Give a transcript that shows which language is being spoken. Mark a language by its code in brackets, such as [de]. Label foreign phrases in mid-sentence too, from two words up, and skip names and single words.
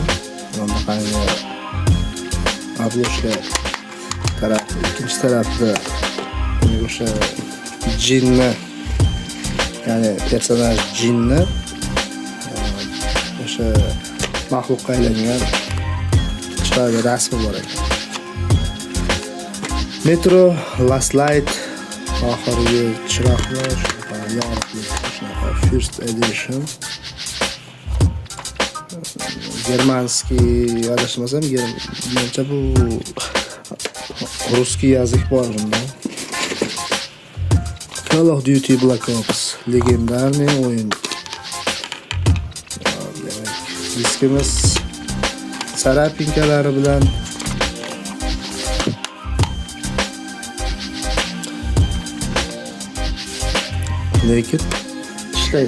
[uz] Mana qanday obloshka taraf, ikkinchi tarafda o'sha jinni, ya'ni personaj jinni o'sha mahluqqa aylangan chiroyli rasmi bor ekan. Metro Last Light oxirgi chiroqlar yorug'lik shunaqa [en] first edition. [uz] Germanskiy adashmasam, menimcha bu ruskiy yozuq bor bunda. Call of Duty Black Ops legendarniy o'yin. Diskimiz sarapinkalari bilan lekin ishlaydi.